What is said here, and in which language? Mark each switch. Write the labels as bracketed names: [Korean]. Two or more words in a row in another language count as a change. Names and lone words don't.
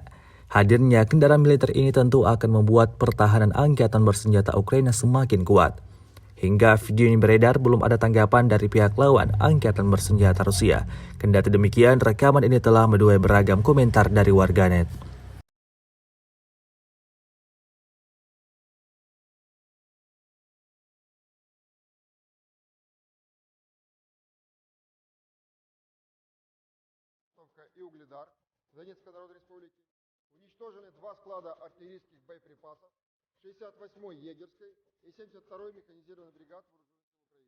[Indonesian] Hadirnya kendaraan militer ini tentu akan membuat pertahanan angkatan bersenjata Ukraina semakin kuat. Hingga video ini beredar, belum ada tanggapan dari pihak lawan angkatan bersenjata Rusia. Kendati demikian, rekaman ini telah menuai beragam komentar dari warganet. [Russian] И Угледар Донецкой Народной Республики. Уничтожены два склада артиллерийских боеприпасов 68-й егерской и 72-й механизированной бригад Вооруженных сил Украины.